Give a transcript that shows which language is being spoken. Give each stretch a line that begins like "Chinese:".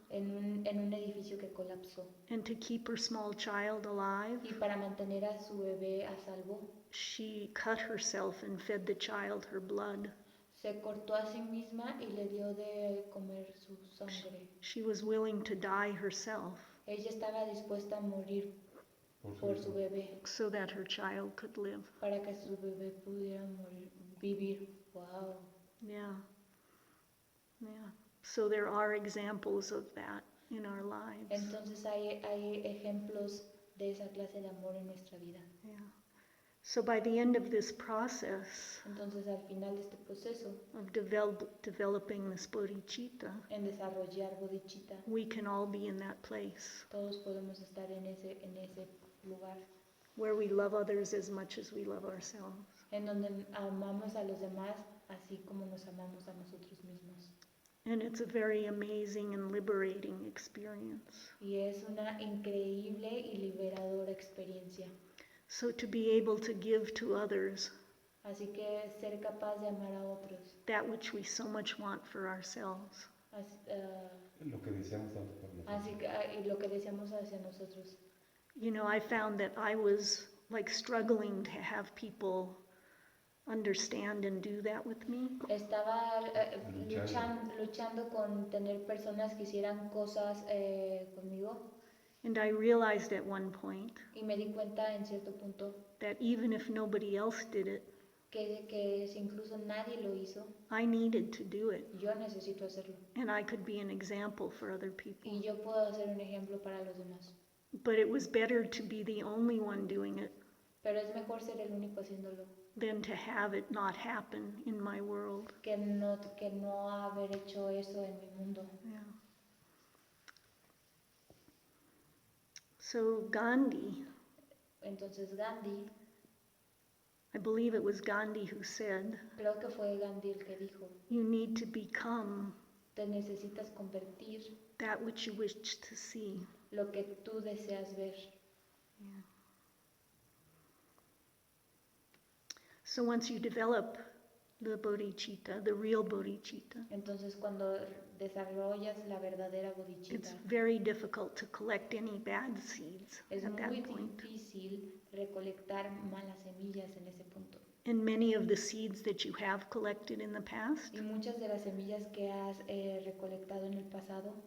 Spanish: en un edificio que colapsó.
English: and to keep her small child alive,
Spanish: Y para mantener a su bebé a salvo,
English: she cut herself and fed the child her blood.
Spanish: se cortó a sí misma y le dio de comer su sangre.
English: She was willing to die herself
Spanish: Ella estaba dispuesta a morir por su bebé
English: so that her child could live.
Spanish: para que su bebé pudiera vivir.
English: Wow. Yeah. Yeah. So there are examples of that in our lives.
Spanish: Entonces hay ejemplos de esa clase de amor en nuestra vida.
English: Yeah. So by the end of this process
Spanish: Entonces al final de este proceso
English: of developing this bodhicitta,
Spanish: en desarrollar bodhicitta,
English: we can all be in that place
Spanish: todos podemos estar en ese lugar
English: where we love others as much as we love ourselves.
Spanish: en donde amamos a los demás así como nos amamos a nosotros mismos.
English: And it's a very amazing and liberating experience.
Spanish: Y es una increíble y liberadora experiencia.
English: So to be able to give to others
Spanish: Así que ser capaz de amar a otros,
English: that which we so much want for ourselves.
Spanish: Lo que deseamos tanto para nosotros. Así que y lo que deseamos hacia nosotros.
English: You know, I found that I was like struggling to have people understand and do that with me.
Spanish: Estaba luchando con tener personas que hicieran cosas conmigo
English: And I realized at one point
Spanish: Y me di cuenta en cierto punto
English: that even if nobody else did it,
Spanish: que si incluso nadie lo hizo,
English: I needed to do it.
Spanish: yo necesito hacerlo.
English: And I could be an example for other people.
Spanish: Y yo puedo ser un ejemplo para los demás.
English: But it was better to be the only one doing it
Spanish: Pero es mejor ser el único haciéndolo
English: than to have it not happen in my world.
Spanish: que no haber hecho eso en mi mundo.
English: Yeah. So Gandhi,
Spanish: Entonces Gandhi,
English: I believe it was Gandhi who said,
Spanish: creo que fue Gandhi el que dijo,
English: you need to become
Spanish: te necesitas convertir
English: that which you wish to see.
Spanish: lo que tú deseas ver.
English: Yeah. So once you develop the bodhicitta, the real bodhicitta,
Spanish: Entonces cuando desarrollas la verdadera bodhicitta,
English: it's very difficult to collect any bad seeds
Spanish: es
English: at that
Spanish: muy
English: point.
Spanish: difícil recolectar malas semillas en ese punto.
English: And many of the seeds that you have collected in the past
Spanish: Y muchas de las semillas que has recolectado en el pasado